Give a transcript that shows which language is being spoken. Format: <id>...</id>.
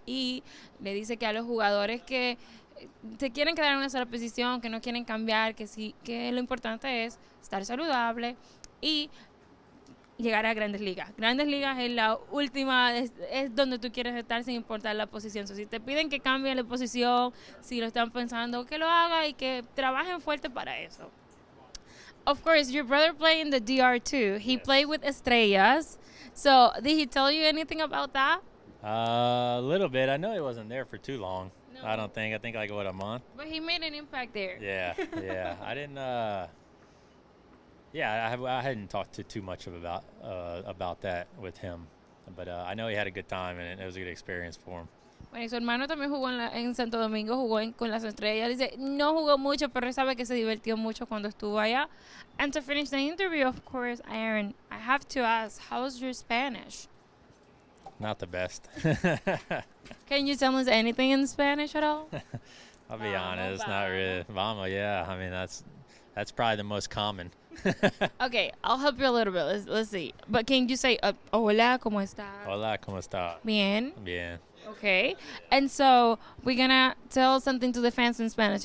<es>Y le dice que a los jugadores que se quieren quedar en una sola posición, que no quieren cambiar, que sí, que lo importante es estar saludable y llegar a Grandes Ligas. Grandes Ligas es la última, es donde tú quieres estar sin importar la posición. Si te piden que cambien la posición, si lo están pensando, que lo haga y que trabajen fuerte para eso.</es> <en>Of course, your brother played in the DR too. He played with Estrellas. So, did he tell you anything about that? A little bit. I know he wasn't there for too long. No. I don't think. I think like, a month? But he made an impact there. Yeah. I didn't. I hadn't talked too much about that with him, but I know he had a good time, and it was a good experience for him.</en> <es>Bueno, y su hermano también jugó en Santo Domingo, jugó con las Estrellas. Dice, no jugó mucho, pero él sabe que se divirtió mucho cuando estuvo allá.</es> <en>And to finish the interview, of course, Aaron, I have to ask, how's your Spanish? Not the best. Can you tell us anything in Spanish at all? I'll be honest, not really. Vamos, yeah. I mean, That's probably the most common. Okay, I'll help you a little bit. Let's see. But can you say,</en> <es>hola, ¿cómo está? Hola, ¿cómo está? Bien. Bien.</es> <en>Okay. And so we're going to tell something to the fans in Spanish.</en>